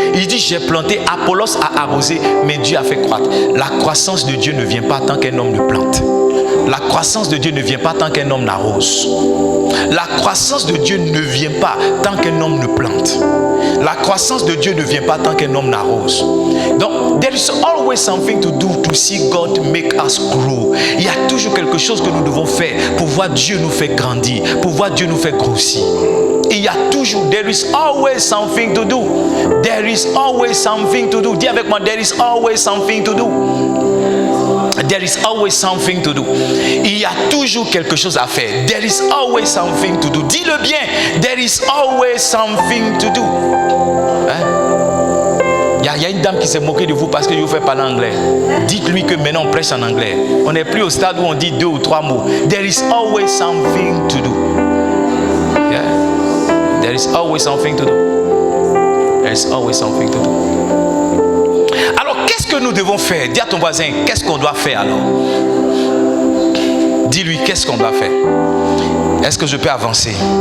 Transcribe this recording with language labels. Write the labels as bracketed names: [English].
[French] Il dit, j'ai planté, Apollos a arrosé, mais Dieu a fait croître. La croissance de Dieu ne vient pas tant qu'un homme ne plante. La croissance de Dieu ne vient pas tant qu'un homme n'arrose. La croissance de Dieu ne vient pas tant qu'un homme ne plante. La croissance de Dieu ne vient pas tant qu'un homme n'arrose. [English] Donc, there is always something to do to see God make us grow. Il y a toujours quelque chose que nous devons faire pour voir Dieu nous faire grandir, pour voir Dieu nous faire grossir. [French] Il y a toujours, [English] there is always something to do. There is always something to do. [French] Dis avec moi, [English] there is always something to do. There is always something to do. [French] Il y a toujours quelque chose à faire. [English] There is always something to do. [French] Dis-le bien. [English] There is always something to do. [French] Il y a une dame qui s'est moquée de vous parce que je vous fais parler anglais. Dites-lui que maintenant on prêche en anglais. On n'est plus au stade où on dit 2 ou 3 mots. [English] There is always something to do. Yeah. There is always something to do. There is always something to do. [French] Alors, qu'est-ce que nous devons faire? Dis à ton voisin, qu'est-ce qu'on doit faire alors? Dis-lui, qu'est-ce qu'on doit faire? Est-ce que je peux avancer?